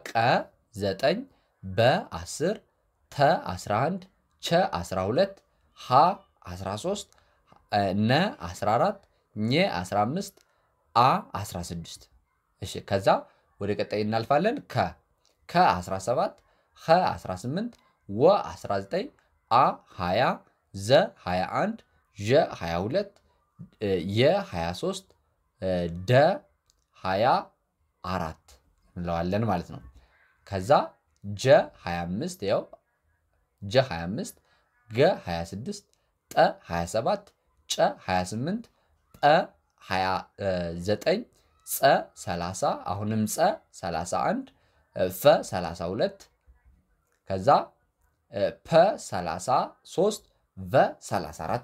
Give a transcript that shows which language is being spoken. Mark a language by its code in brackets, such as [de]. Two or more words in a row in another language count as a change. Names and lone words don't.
[am] ቀ 9 በ 10 ተ 11 ቸ 12 ሀ 13 ነ 14 ኘ 15 አ 16። እሺ ከዛ ወደ ቀጣይ እናልፋለን። ከ 17 ኸ 18 ወ 19 አ 20 ዘ 21 ዠ 22 የ 23 ደ 24 እንለዋለን ማለት ነው። ከዛ ጀ 25 ያው ጀ 25 ገ 26 ጠ 27 ጨ 28 ጠ 29 ጸ 30 አሁንም ጸ 31 ፈ 32 ከዛ ፐ 33 ቨ 34